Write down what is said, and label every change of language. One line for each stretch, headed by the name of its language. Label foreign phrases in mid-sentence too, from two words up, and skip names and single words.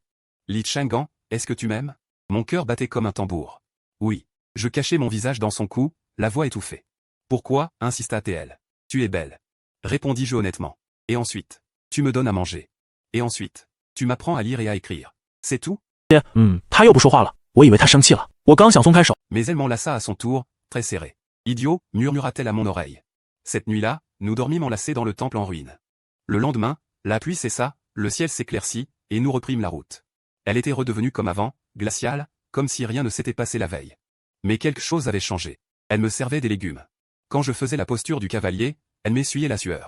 French: Li Chang'an, est-ce que tu m'aimes? Mon cœur battait comme un tambour. Oui. Je cachai mon visage dans son cou, la voix étouffée. Pourquoi, insista-t-elle. Tu es belle. Répondis-je honnêtement. Et ensuite, tu me donnes à manger. Et ensuite, tu m'apprends à lire et à écrire. C'est tout?
Chinese: 他又不说话了，我以为他生气了，我刚想松开手。
French: Mais elle m'enlaça à son tour, très serré. Idiot, murmura-t-elle à mon oreille. Cette nuit-là, nous dormîmes enlacés dans le temple en ruine. Le lendemain, la pluie cessa, le ciel s'éclaircit, et nous reprîmes la route. Elle était redevenue comme avant, glaciale, comme si rien ne s'était passé la veille. Mais quelque chose avait changé. Elle me servait des légumes. Quand je faisais la posture du cavalier, elle m'essuyait la sueur.